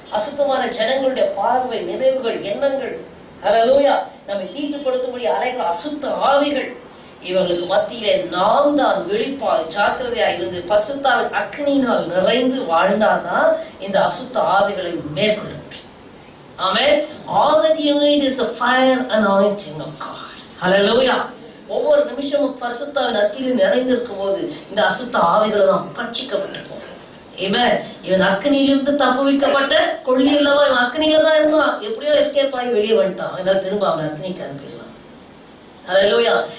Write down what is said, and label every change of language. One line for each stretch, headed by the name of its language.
Tamil: அசுத்தமான ஜனங்களுடைய பார்வை, நினைவுகள், எண்ணங்கள், ஹல்லேலூயா, நம்மை தீட்டுப்படுத்தும்படி அலைகிற அசுத்த ஆவிகள், இவர்களுக்கு மத்தியிலே நாம் தான் விழிப்பாய் ஜாக்கிரதையாய் இருந்து பரிசுத்தாவின் அக்னியினால் நிறைந்து வாழ்ந்தாதான் இந்த அசுத்த ஆவிகளை மேற்கொள்ள முடியும். ஆமென்.
English: All that you need is the fire anointing of God. Hallelujah.
Tamil: ஒவ்வொரு நிமிஷமும் பரிசுத்தாவின் அக்கினியில் நிறைந்திருக்கும் போது இந்த அசுத்த ஆவிகளை தான் பட்சிக்கப்பட்டு போகும். இவன் அக்னியிலிருந்து தப்புவிக்கப்பட்ட கொள்ளி இல்லவா, இவன் அக்னியில தான் இருந்தான், எப்படியோ எஸ்கேப் ஆகி வெளியே வந்துட்டான். அதனால திரும்ப அவன் அக்னிக்கு அனுப்பிடலாம். ஹல்லேலூயா.